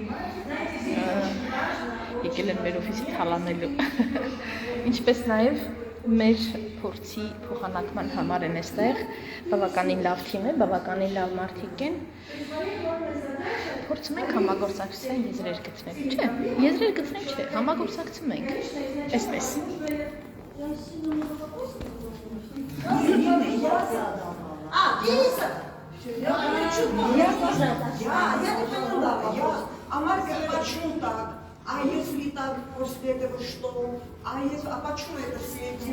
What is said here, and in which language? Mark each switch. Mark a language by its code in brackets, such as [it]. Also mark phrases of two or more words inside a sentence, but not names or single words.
[hy] Եկել են մեր օֆիսի թալանելու։ Ինչպես նաև մեր փորձի փոխանակման համար են այստեղ, բավականին լավ թիմ է, բավականին լավ մարդիկ են։ Փորձում ենք համագործակցության եզրեր գտնել, չէ, եզրեր գտնել չէ, համագործակցում ենք, այսպես։ [ru] Я не поняла вопрос. А Марка, почему так? А если так, после этого что? А почему это все эти?